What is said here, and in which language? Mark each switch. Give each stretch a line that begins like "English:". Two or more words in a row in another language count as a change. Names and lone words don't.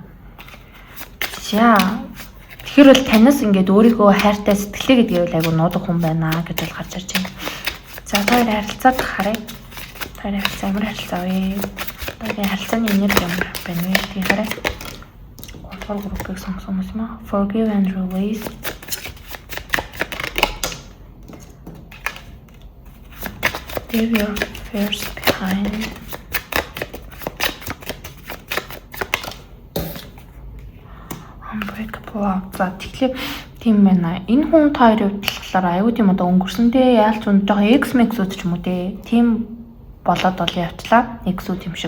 Mongolian: За тэгэхээр бол танаас ингээд өөрийгөө хайртай сэтгэлээ гэдгийг бол айгүй нуудаг хүн байна гэж бол гарч ирж байна. За хоёр харилцаад харъя. Хоёр харилцаа ямар харилцаа вэ? Хоёрын харилцааны энерги ямар байна вэ? Тийм харъя. Гурван группыг сонгосон юм аа.
English: Forgive and release. Leave your fears behind.
Mongolian: За тэгэхээр тийм байна. Энэ хүн та хоёрын хувьд болохоор аюу тийм одоо өнгөрсөндөө яалч үн жоохон X-Max-үүд ч юм уу те. Тийм болоод бол явчлаа. X-үүд юм шиг.